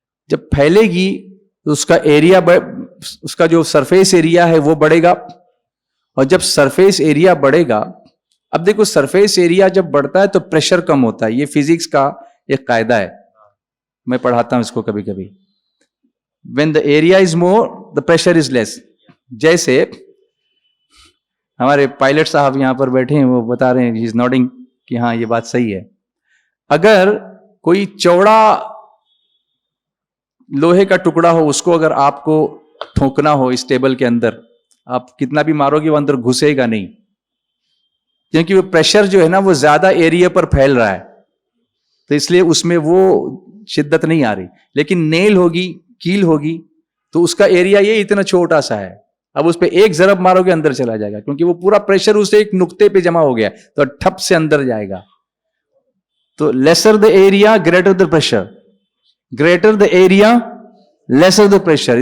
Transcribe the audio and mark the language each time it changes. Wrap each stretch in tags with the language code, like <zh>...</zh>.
<ur>جب پھیلے گی تو اس کا ایریا, اس کا جو سرفیس ایریا ہے وہ بڑھے گا. اور جب سرفیس ایریا بڑھے گا, اب دیکھو سرفیس ایریا جب بڑھتا ہے تو پریشر کم ہوتا ہے. یہ فزکس کا ایک قاعدہ ہے, میں پڑھاتا ہوں اس کو کبھی کبھی.</ur> <en>when the area is more the pressure is less.</en> <ur>جیسے ہمارے پائلٹ صاحب یہاں پر بیٹھے ہیں, وہ بتا رہے ہیں,</ur> <en>he is nodding</en> <ur>کہ ہاں یہ بات صحیح ہے. اگر کوئی چوڑا لوہے کا ٹکڑا ہو, اس کو اگر آپ کو ٹھوکنا ہو اس ٹیبل کے اندر, آپ کتنا بھی مارو گے وہ اندر گھسے گا نہیں, کیونکہ وہ پریشر جو ہے نا وہ زیادہ ایریا پر پھیل رہا ہے, تو اس لیے اس میں وہ شدت نہیں آ رہی. لیکن نیل ہوگی, کیل ہوگی, تو اس کا ایریا یہ اتنا چھوٹا سا ہے. اب اس پہ ایک ضرب مارو گے اندر چلا جائے گا, کیونکہ وہ پورا پریشر اس ایک نقطے پہ جمع ہو گیا, تو ٹھپ سے اندر جائے گا.</ur> <en>تو lesser the area greater the pressure, greater the area lesser the pressure.</en>